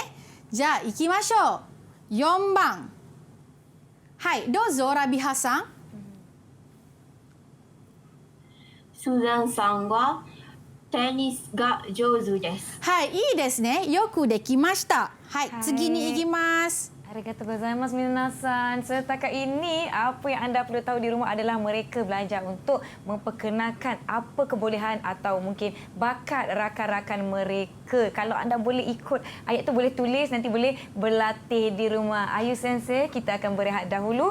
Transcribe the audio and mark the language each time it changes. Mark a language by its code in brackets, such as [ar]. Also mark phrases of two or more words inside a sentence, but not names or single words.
[ja] じゃあ行きましょう。4番。はい、どうぞ、ラビハさん。スーザンさんはテニスが上手です。はい、いいですね。よくできました。はい、次に行きます。ありがとうございます皆さん. [ms] Setakat ini, apa yang anda perlu tahu di rumah adalah mereka belajar untuk memperkenalkan apa kebolehan atau mungkin bakat rakan-rakan mereka. Kalau anda boleh ikut ayat tu, boleh tulis, nanti boleh berlatih di rumah. Ayu Sensei, kita akan berehat dahulu.